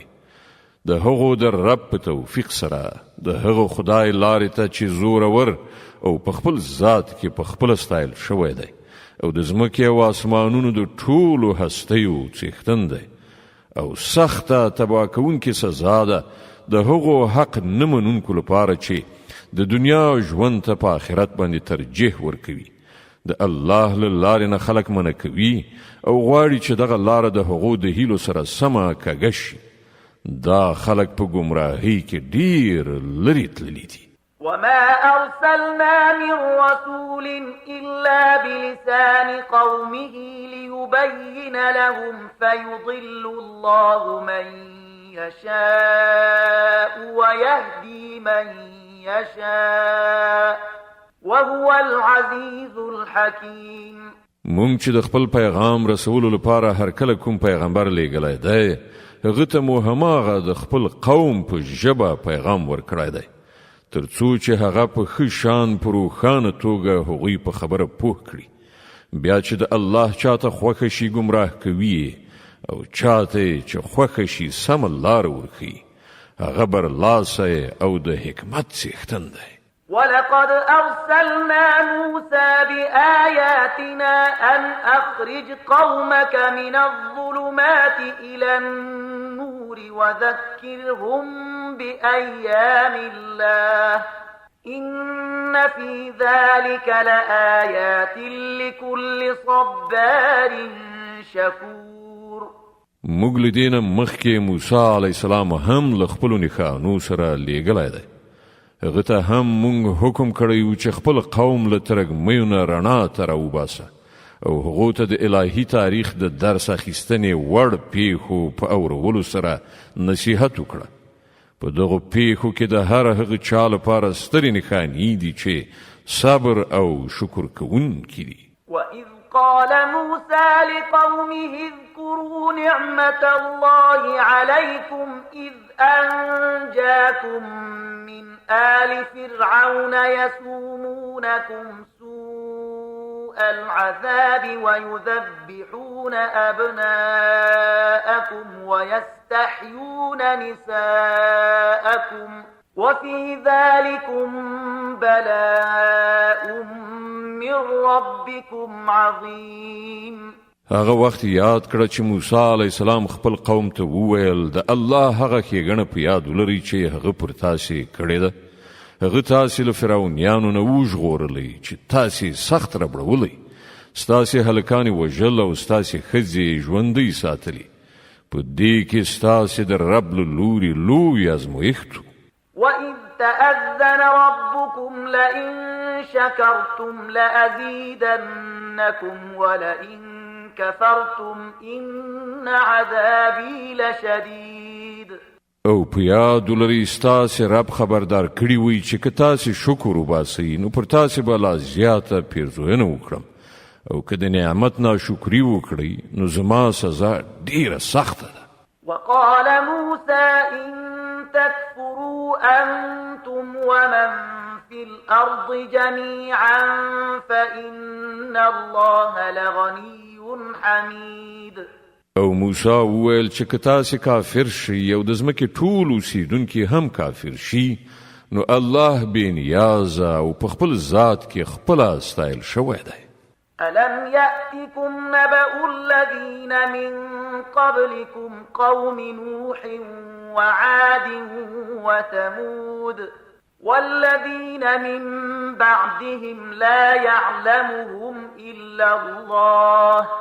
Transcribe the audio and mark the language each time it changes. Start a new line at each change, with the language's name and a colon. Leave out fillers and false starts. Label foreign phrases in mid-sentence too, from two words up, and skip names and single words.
Pashto: د هغو د رب په توفیق سره د هغو خدای لارې ته چې زورور او په خپل ذات کې په خپله ستایل شوی دی او د ځمکې او آسمانونو د ټولو هستیو څښتن دی او سخته تباه کوونکې سزا ده د هغو حق نه منونکو لپاره چې د دنیا ژوند ته په آخرت باندې ترجیح ورکوي. د الله له لارې نه خلک منع کوي او غواړي چې دغه لاره د هغو د هیلو سره سمه کږه شي. دا خلک په ګمراهۍ کې ډیر لرې تللي دي.
Arabic: وما أرسلنا من رسول إلا بلسان قومه ليبين لهم فيضل الله من يشاء ويهدي من يشاء وهو العزيز الحكيم.
Pashto: مونږ چې د خپل پیغام رسولو لپاره هر کله کوم پیغمبر لیږلی دی، هغه ته مو هماغه د خپل قوم په ژبه پیغام ورکړی دی تر څو چې هغه په ښه شان په روښانه توګه هغوی په خبره پوه کړي. بیا چې د الله چاته خوښه شي ګمراه کوي او چاته چې خوښه شي سمه لاره ورښیي. هغه برلاسی او د حکمت څښتن دی.
Arabic: ولقد أرسلنا موسى بآياتنا أن أخرج قومك من الظلمات إلى النور وذكرهم بأيام الله إن في ذلك لآيات لكل صبار شكور.
Pashto: موږ له دې نه مخکې موسی علیه السلام هم له خپلو نښانو سره لیږلی دی. هغه ته هم مونږ حکم کړی و چې خپل قوم له ترږمیو نه رڼا ته راوباسه او هغو ته د الهي تاریخ د درس اخیستنې وړ پیښو په اورولو سره نصیحت وکړه. په دغو پیښو کې د هر هغه چا لپاره سترې نښانې دي چې صبر او شکر کوونکي دي.
Arabic: وَإِذْ قال موسى لقومه اذكروا نعمة الله عليكم إذ أنجاكم من آل فرعون يسومونكم سوء العذاب ويذبحون أبناءكم ويستحيون نساءكم وفي ذلكم بلاء من ربكم عظيم.
Pashto: هغه وخت یاد کړه چې موسی علیه السلام خپل قوم ته وویل د الله هغه ښېګڼه په یاد ولرئ چې هغه پر تاسې کړې ده. هغه تاسې له فرعونیانو نه وژغورلی چې تاسې سخت ربړولی، ستاسې هلکانې وژل او ستاسې ښځې ژوندۍ ساتلي. په دې کې ستاسې د رب له لورې لوی ازمویښت و.
Arabic: وَإِذْ تَأَذَّنَ رَبُّكُمْ لَئِن شَكَرْتُمْ لَأَزِيدَنَّكُمْ وَلَئِن كَفَرْتُمْ إِنَّ عَذَابِي لَشَدِيدٌ.
Pashto: او په یاد ولرئ ستاسې رب خبردار کړي وي چې که تاسې شکر وباسئ نو پر تاسې به لا زیاته پیرزوینه وکړم او که د نعمت ناشکري وکړئ نو زما سزا ډیره سخته ده.
Arabic: وقال موسى إن تكفروا أنتم ومن في الأرض جميعا فإن الله لغني حميد.
Pashto: او موسی وویل چې که تاسې کافر شئ او د ځمکې ټول اوسیدونکي هم کافر شي نو الله بې نیازه او په خپل ذات کې خپله ستایل شوی دی.
Arabic: ألم يأتكم نبأ الذين من قبلكم قوم نوح وعاد وثمود والذين من بعدهم لا يعلمهم إلا الله